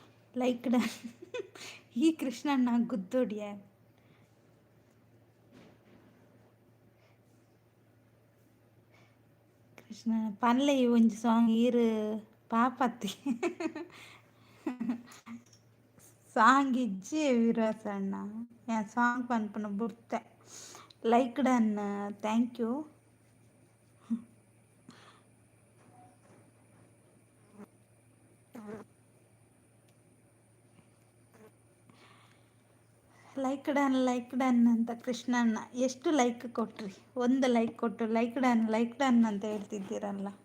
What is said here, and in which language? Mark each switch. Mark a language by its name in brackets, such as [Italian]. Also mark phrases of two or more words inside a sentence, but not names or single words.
[English] Like done. [Tulu] ಈ ಕೃಷ್ಣಣ್ಣ ಗುದ್ದೋಡಿಯ ಕೃಷ್ಣ ಪನ್ಲೆ ಒಂಜಿ ಸಾಂಗ್ ಈರು ಪಾಪತ್ತಿ ಸಾಂಗ್ ಇಜ್ಜಿ ವಿರಾಸಣ್ಣ ಸಾಂಗ್ ಪನ್ಪುನ ಬುರ್ತೆ [English] like done. Thank you. Like done [Kannada] ಅಂತ ಕೃಷ್ಣಣ್ಣ ಎಷ್ಟು ಲೈಕ್ ಕೊಟ್ರಿ? ಒಂದು ಲೈಕ್ ಕೊಟ್ಟು [English] like done [Kannada] ಅಂತ ಹೇಳ್ತಿದ್ದೀರಲ್ಲ.